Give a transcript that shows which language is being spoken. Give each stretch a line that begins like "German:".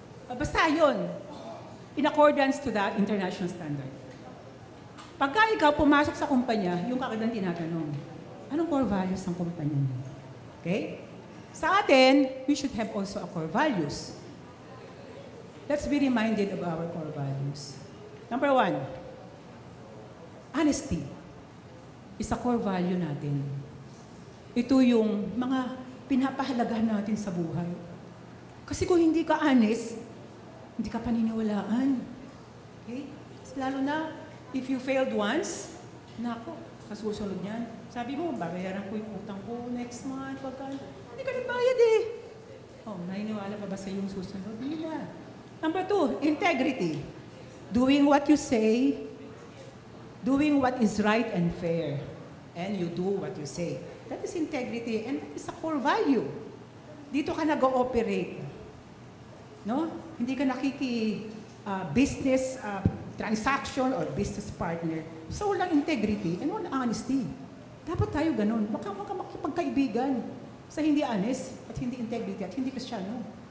Filipino: Basta yun,
English: in accordance to that international standard.
Filipino: Pagka ikaw pumasok sa kumpanya, yung kagandang tinatanong, anong core values ng kumpanya niyo? Okay? Sa atin,
English: we should have also a core values. Let's be reminded of our core values. Number 1, honesty is a core value natin.
Filipino: Ito yung mga pinapahalagahan natin sa buhay. Kasi kung hindi ka honest, hindi ka paniniwalaan. Okay? Lalo na,
English: if you failed once,
Filipino: nako, kasusunod yan. Sabi mo, babayaran ko yung utang ko
English: next month,
Filipino: pagka, hindi ka nagbayad eh. Oh, naniniwala pa ba sa yung susunod? Hindi na. Number 2, integrity.
English: Doing what you say, doing what is right and fair, and you do what you say. That is integrity, and that is a core value.
Filipino: Dito ka nag-ooperate.
English: No?
Filipino: Hindi ka business transaction or business partner. So, walang integrity and walang honesty. Dapat tayo ganun. Baka makipagkaibigan sa hindi honest at hindi integrity at hindi Kristiyano.